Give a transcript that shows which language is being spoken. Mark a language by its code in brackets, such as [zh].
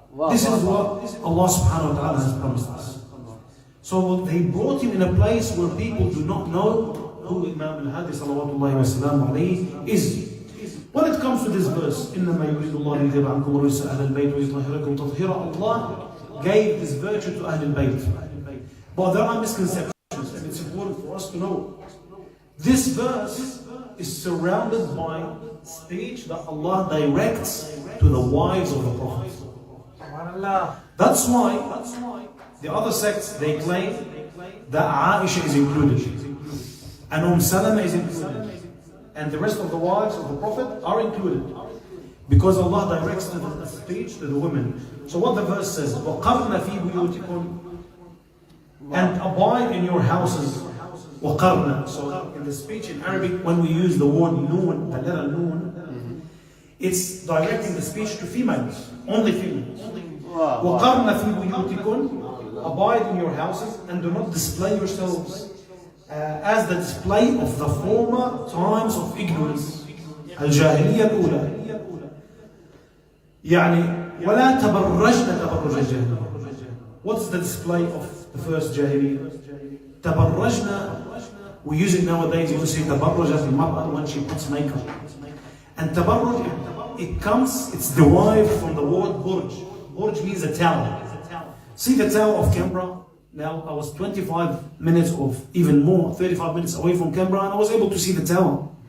[en] This is what Allah subhanahu wa ta'ala has promised us. So they brought him in a place where people do not know who Imam al-Hadi salawatullahi wa sallam alayhi is. When it comes to this verse, [ar] إِنَّمَا يُرِيدُ اللَّهُ لِيُذْهِبَ عَنْكُمُ الرِّجْسَ أَهْلَ الْبَيْتِ وَيُطَهِّرَكُمْ تَطْهِيرًا. [en] Allah gave this virtue to Ahl al-Bayt. But there are misconceptions, and it's important for us to know. This verse is surrounded by speech that Allah directs to the wives of the Prophet. That's why the other sects, they claim that Aisha is included, and Salama is included, and the rest of the wives of the Prophet are included, because Allah directs the speech to the women. So what the verse says, [ar] وَقَرْنَ فِي بُيُوتِكُمْ, [en] and abide in your houses. [ar] وَقَرْنَ. [en] So in the speech in Arabic, when we use the word noon, the letter noon, it's directing the speech to females, only females. [ar] وَقَرْنَ فِي بُيُوتِكُمْ, [en] abide in your houses and do not display yourselves as the display of the former times of ignorance. [ar] الجاهلية الأولى. يعني ولا تبرجن تبرج الجاهلية. [en] What's the display of the first Jahiliyyah? تبرجنا, we use it nowadays, you say [ar] تبرجت المرأة [en] when she puts makeup. And tabarruj, it's derived from the word burj. Burj means a tower. See the tower of Canberra? Now I was 25 minutes or even more, 35 minutes away from Canberra, and I was able to see the tower.